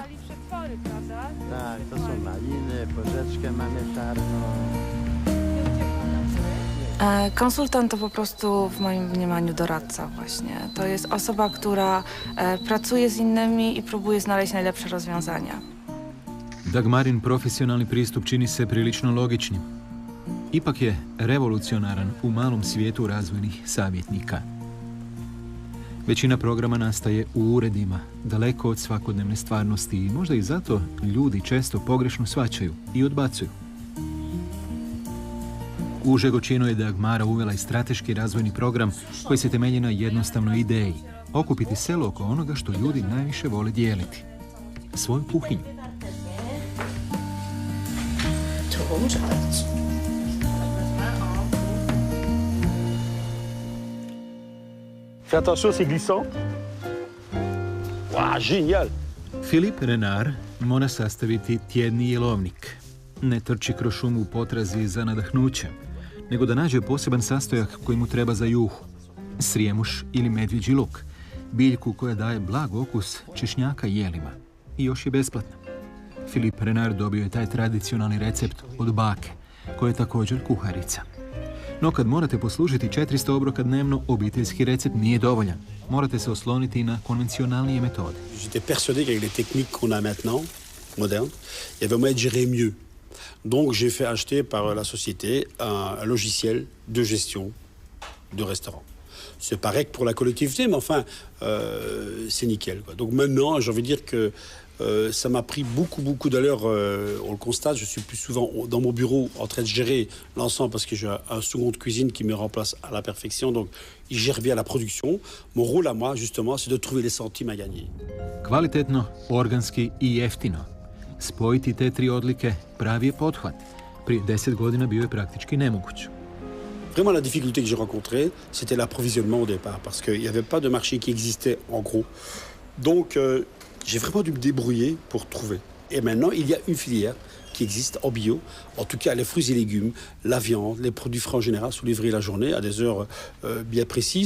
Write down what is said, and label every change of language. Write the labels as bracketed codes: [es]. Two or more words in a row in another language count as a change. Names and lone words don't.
[pl] Tak, to są maliny, porzeczkę mamy czarną. Konsultant to po prostu w moim mniemaniu doradca właśnie. To jest osoba, która pracuje z innymi i próbuje znaleźć najlepsze rozwiązania. [hr] Dagmarin profesionalni pristup čini se prilično logičnim. Ipak je revolucionaran u malom svijetu razvojnih savjetnika. Većina programa nastaje u uredima, daleko od svakodnevne stvarnosti i možda i zato ljudi često pogrešno shvaćaju i odbacuju. U Žegočinu je Dagmara uvela i strateški razvojni program koji se temelji na jednostavnoj ideji. Okupiti selo oko onoga što ljudi najviše vole dijeliti. Svoju kuhinju. [fr] Fais attention, c'est glissant. Waouh, génial! [hr] Philippe Renard mora sastaviti tjedni jelovnik. Ne trči kroz šumu u potrazi za nadahnućem, nego da nađe poseban sastojak koji mu treba za juhu. Srijemuš ili medvjeđi luk, biljku koja daje blag okus češnjaka jelima. I još je besplatna. Philippe Renard dobio je taj tradicionalni recept od bake, koja je također kuharica. No kad morate poslužiti 400 obroka dnevno, obiteljski recept nije dovoljan. Morate se osloniti na konvencionalnije metode. [fr] J'étais persuadé qu'avec les techniques qu'on a maintenant, modernes, il y avait moyen de gérer mieux. Donc j'ai fait acheter par la société un logiciel de gestion de restaurant. C'est pareil que pour la collectivité, mais enfin, c'est nickel, quoi. Donc maintenant, j'ai envie de dire que ça m'a pris beaucoup d'heures. On le constate, je suis plus souvent dans mon bureau en train de gérer l'ensemble parce que j'ai un second de cuisine qui me remplace à la perfection. Donc, il gère bien la production. Mon rôle à moi, justement, c'est de trouver les centimes à gagner. [hr] Kvalitetno, organski i jeftino. Spojiti te tri odlike pravi je pothvat. Prije 10 godina bio je praktički nemoguć. [fr] Vraiment, la difficulté que j'ai rencontrée, c'était l'approvisionnement au départ, parce qu'il n'y avait pas de marché qui existait en gros. Donc, j'ai vraiment dû me débrouiller pour trouver. Et maintenant, il y a une filière qui existe en bio. En tout cas, les fruits et légumes, la viande, les produits frais en général sont livrés la journée à des heures bien précises.